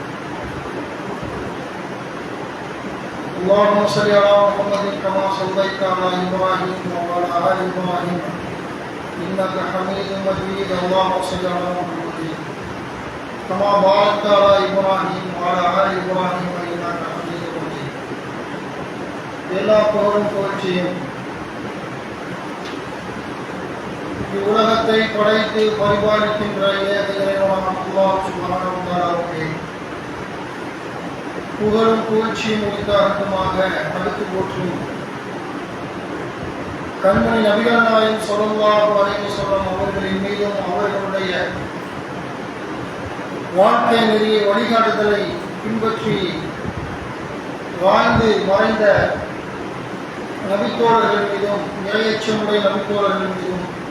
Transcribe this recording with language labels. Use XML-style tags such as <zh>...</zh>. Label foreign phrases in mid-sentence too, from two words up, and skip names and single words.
<ar>اللهم صل على محمد كما صليت على ابراهيم وعلى ال ابراهيم انك حميد مجيد اللهم صل على محمد كما باركت على ابراهيم وعلى ال ابراهيم انك حميد مجيد</ar> <ta>எல்லா புகழும் புகழ்ச்சியும் இவ்வுலகத்தை படைத்து பரிபாலிக்கின்ற ஏக இறைவனான அல்லாஹ்</ta> <ar>سبحانه وتعالى</ar> <ta>புகழும் புகழ்ச்சியும் உரித்தாகட்டுமாக அடுத்து போற்றும் கண்மணி நபிகள் நாயகம்</ta> <ar>صلى الله عليه وسلم</ar> <ta>அவர்களின் மீதும் அவர்களுடைய வாழ்க்கை நெறிய வழிகாட்டுதலை பின்பற்றி வாழ்ந்து மறைந்த நபித்தோழர்கள் மீதும் இறையச்சமுடைய நபித்தோழர்கள் மீதும்</ta>